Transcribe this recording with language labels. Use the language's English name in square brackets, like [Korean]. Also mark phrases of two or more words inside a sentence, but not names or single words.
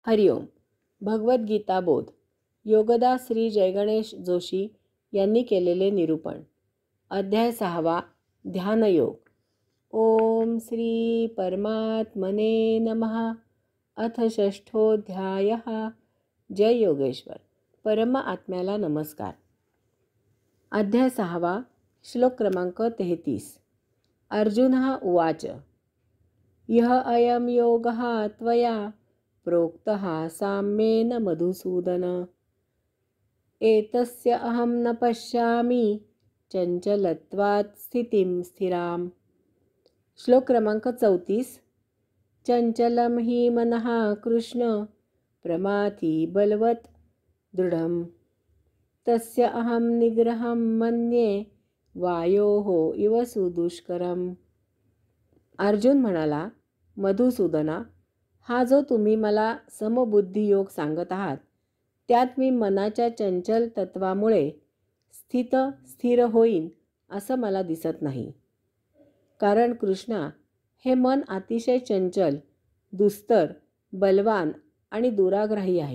[Marathi] हरिओम. भगवद्गीता बोध. योगदास श्री जयगणेश जोशी यांनी केलेले निरूपण. अध्याय 6. [Sanskrit] ध्यानयोग. ओम श्री परमात्मने नमः. अथ षष्ठोऽध्यायः. जय योगेश्वर. [Marathi] परम आत्म्याला नमस्कार. अध्याय 6. श्लोक क्रमांक 33. [Sanskrit] अर्जुनः उवाच. यः अयं योगः त्वया प्रोक्तः साम्येन मधुसूदन, एतस्य अहं न पश्यामि चंचलत्वात् स्थितिं स्थिराम. [Marathi] श्लोक क्रमांक 34. [Sanskrit] चंचलं हि मनः कृष्ण प्रमाथि बलवत् दृढं, तस्य अहं निग्रहं मन्ये वायोः इव सुदुष्करम्. [Marathi] अर्जुन म्हणाला, मधुसूदना, हा जो तुम्ही मला समबुद्धी योग सांगत आहात, त्यात मी मनाच्या चंचल तत्वामुळे स्थिर होईन असं मला दिसत नाही. कारण कृष्णा, हे मन अतिशय चंचल, दुस्तर, बलवान आणि दुराग्राही आहे.